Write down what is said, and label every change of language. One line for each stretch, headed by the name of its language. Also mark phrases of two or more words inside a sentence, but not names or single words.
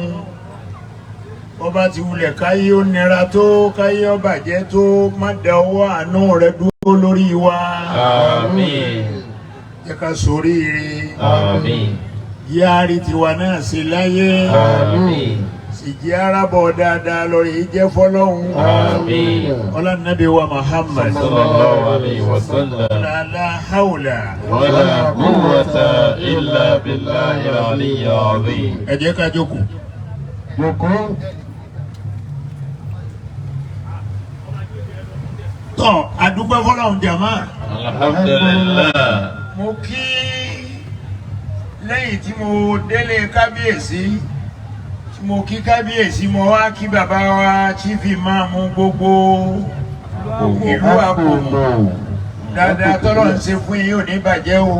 Yoruba: ọba ti wulẹ̀ káyé ó nira tó káyé ó bàjẹ́ tó má da ọwọ́ àánú rẹ̀ dúró lórí wa. Àmín. jẹ́ ká ṣoríire. Àmín. yáàrí tiwa náà sí láyé. Àmín. sì jẹ́ arábọ̀ dáadáa lórí jẹ́ fọ́lọ́hun. Àmín. ọlá nàbí wa Muhammad.
Arabic: صلى الله عليه وسلم. لا حول. ولا قوة إلا بالله العلي العظيم.
Yoruba: ẹ jẹ́ ká jókòó. tọ́ àdúgbò fọ́lọ́hun jàmá. alhamdulillah. mo kí lẹ́yìn tí mo délé kábíyèsí tí mo kí kábíyèsí mo wá kí bàbá wa
English: chief imam
Yoruba: gbogbo ìlú Àpòmù dáadáa tọ́lọ̀ ń ṣe fún yín ò ní bàjẹ́ o.